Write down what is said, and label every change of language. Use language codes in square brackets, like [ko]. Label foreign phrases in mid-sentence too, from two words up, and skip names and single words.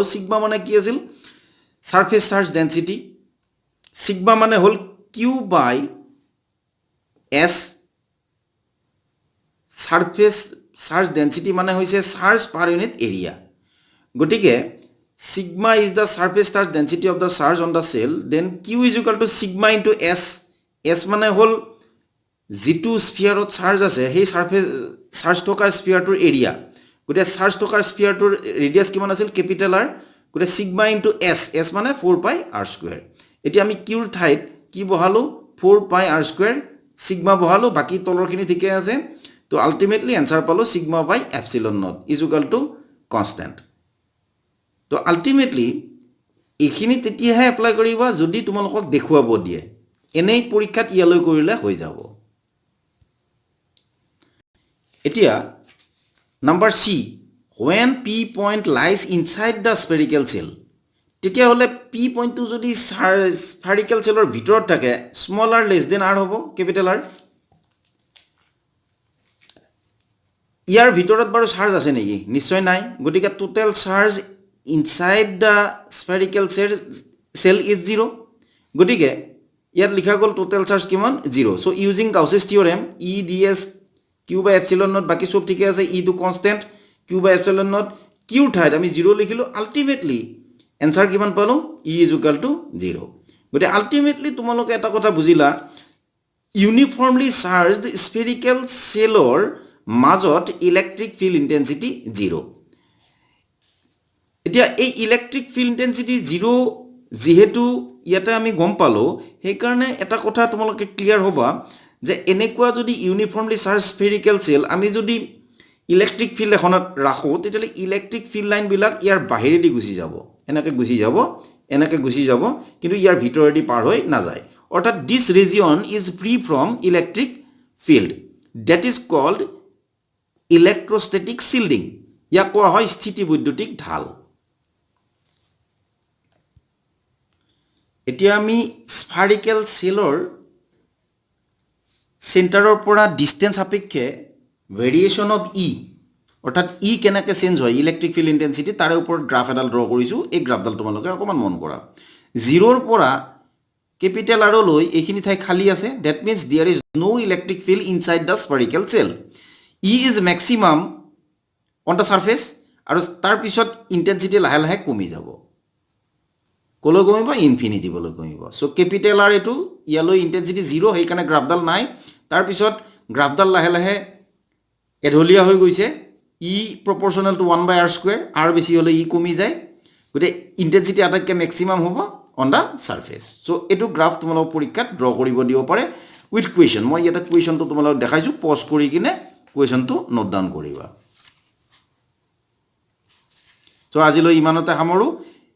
[as] ছিগমা মানে কি আছিল? [en] surface charge density. [as] ছিগমা মানে হ'ল [en] q by S. surface charge density [as] মানে হৈছে [en] charge per unit area. গতিকে sigma is the surface charge density of the charge on the shell, then q is equal to sigma into S. [as] এছ মানে হ'ল যিটো স্ফিয়াৰত চাৰ্জ আছে সেই চাৰ্জ থকা স্ফিয়াৰটোৰ এৰিয়া। গতিকে চাৰ্জ থকা স্ফিয়াৰটোৰ ৰেডিয়াছ কিমান আছিল? [en] capital R. গতিকে sigma into S, এছ মানে 4 pi r square. [as] এতিয়া আমি কিউৰ ঠাইত কি বহালোঁ? [en] 4 pi r square, [as] ছিগমা বহালোঁ, বাকী তলৰখিনি ঠিকে আছে। [en] to ultimately answer পালোঁ sigma by epsilon naught is equal to constant. [as] তো আল্টিমেটলি এইখিনি তেতিয়াহে এপ্লাই কৰিবা যদি তোমালোকক দেখুৱাব দিয়ে এনেই পৰীক্ষাত ইয়ালৈ কৰিলে হৈ যাব এতিয়া নাম্বাৰ সি [en] when p point lies inside the spherical cell [as] তেতিয়া হলে [en] p point [as] টো যদি spherical cellৰ ভিতৰত থাকে [en] small r less than r [as] হ'ব [en] capital R [as] ইয়াৰ ভিতৰত বাৰু চাৰ্জ আছে নেকি নিশ্চয় নাই গতিকে [en] total charge inside the spherical cell is 0 [as] গতিকে ইয়াত লিখা গল [en] total charge [as] কিমান 0 [en] so using Gauss's theorem E ds q by epsilon naught [as] বাকি সব ঠিকে আছে E টো কনস্ট্যান্ট [en] q by epsilon naught [as] q ঠাইত আমি 0 লিখিলো [en] ultimately answer [as] কিমান পালো [en] E is equal to 0 [as] গতিকে আলটিমেটলি তোমালোকে এটা কথা বুজিলা [en] uniformly charged spherical cell [as] মাজত [en] electric field intensity [as] 0 এতিয়া এই [en] electric field intensity [as] 0 যেহেতু ইয়াতে আমি গম পালো সেই কাৰণে এটা কথা তোমালোকে ক্লিয়াৰ হ'বা যে এনেকুৱা যদি [en] uniformly charge spherical cell [as] আমি যদি [en] electric field [as] এখনত ৰাখো তেতিয়ালে [en] electric field line [as] বিলাক ইয়াৰ বাহিৰেদি গুচি যাব এনেকৈ গুচি যাব কিন্তু ইয়াৰ ভিতৰেদি পাৰ হৈ না যায় অৰ্থাৎ [en] this region is free from electric field that is called electrostatic shielding [as] ইয়াক কোৱা হয় স্থিতিবৈদ্যুতিক ঢাল এতিয়া আমি [en] spherical cell centre [as] পৰা ডিসটেন্স সাপেক্ষে [en] variation of E [as] অৰ্থাৎ ই কেনেকৈ চেঞ্জ হয় [en] electric field intensity [as] তাৰে ওপৰত গ্ৰাফ এডাল ড্ৰ কৰিছো এই গ্ৰাফডাল তোমালোকে অকমান মন কৰা 0 ৰ পৰা [en] capital R [as] লৈ এইখিনি ঠাই খালি আছে [en] that means there is no electric field inside the spherical cell E is maximum on the surface [as] আৰু তাৰ পিছত ইন্টেন্সিটি লাহে লাহে কমি যাব কলৈ কমিব ইনফিনিটি বলৈ কমিব সো [en] capital R [as] এটো ইয়ালৈ ইন্টেন্সিটি 0 সেই কাৰণে গ্ৰাফডাল নাই তাৰ পিছত গ্ৰাফডাল লাহে লাহে এঢলিয়া হৈ গৈছে [en] E proportional to 1 by r square [as] r বেছি হলে E কমি যায় গতে ইন্টেন্সিটি আটাইতকৈ ম্যাক্সিমাম হ'ব [en] on the surface [as] সো এটো গ্ৰাফ তোমালোক পৰীক্ষাত ড্ৰ কৰিব দিব পাৰে [en] with question [as] মই এটা কুৱেশ্যনটো তোমালোক দেখাইছো পজ কৰি কিনে কুৱেশ্যনটো [en] note down [as] কৰিবা সো আজিলৈ ইমানতে সামৰো